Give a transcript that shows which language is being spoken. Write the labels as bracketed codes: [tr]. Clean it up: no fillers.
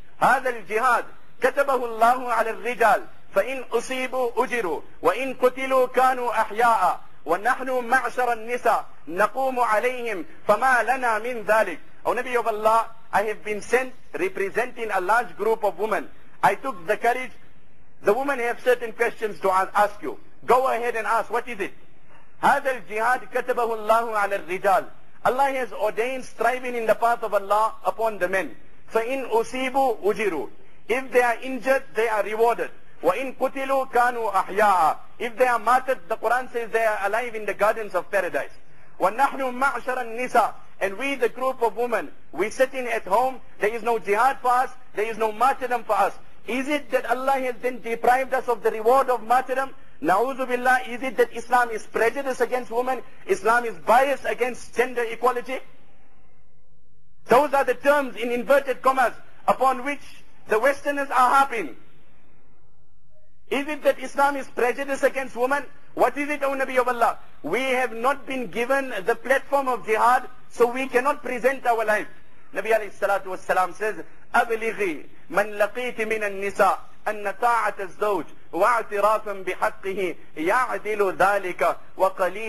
[ar] هذا الجهاد كتبه الله على الرجال فإن أصيبوا أجروا وإن قتلوا كانوا أحياء ونحن معشر النساء نقوم عليهم فما لنا من ذلك. [en] O Nabi of Allah, I have been sent representing a large group of women. I took the courage. The women have certain questions to ask you. Go ahead and ask, what is it? [ar] هذا الجهاد كتبه الله على الرجال. [en] Allah has ordained striving in the path of Allah upon the men. [ar] فَإِنْ أُصِيبُوا أُجِرُوا. [en] If they are injured, they are rewarded. [ar] وَإِنْ قُتِلُوا كَانُوا أَحْيَاءً. [en] If they are martyred, the Quran says they are alive in the gardens of paradise. [ar] وَنَحْنُ مَعْشَرَ النِّسَاء. [en] And we, the group of women, we sitting at home, there is no jihad for us, there is no martyrdom for us. Is it that Allah has then deprived us of the reward of martyrdom? Na'udhu billah, is it that Islam is prejudiced against women? Islam is biased against gender equality? Those are the terms in inverted commas upon which the Westerners are harping. Is it that Islam is prejudiced against women? What is it, O Nabi of Allah? We have not been given the platform of jihad, so we cannot present our life. Nabi alayhi salatu wassalam says, [ar] أَبْلِغِي مَنْ لَقِيتِ مِنَ النِّسَاءِ أَنَّ طَاعَةَ الزَّوْجِ واعترافا بحقه يعدل ذلك وقليل